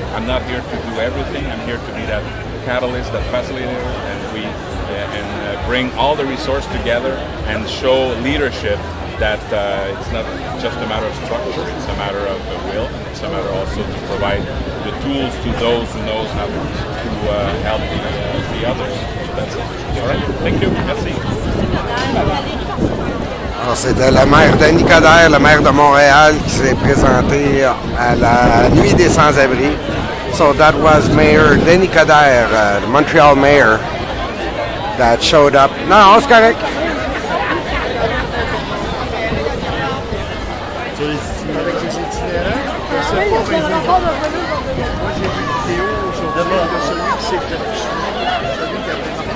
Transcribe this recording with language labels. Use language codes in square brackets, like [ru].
[en] I'm not here to do everything. I'm here to be that catalyst, that facilitator, and bring all the resources together and show leadership that it's not just a matter of structure, it's a matter of will, and it's a matter also to provide the tools to those who knows how to help the others. So that's it. All right. Thank you. [fr] Merci. Alors, c'était le maire Denis Coderre, le maire de Montréal, qui s'est présenté à la Nuit des Sans-Abri. [en] So that was Mayor Denis Coderre, the Montreal mayor, that showed up. [fr] Non, c'est correct. Avec les itinérants, je sais pas, mais moi j'ai vu une vidéo aujourd'hui de celui qui s'est fait celui qui avait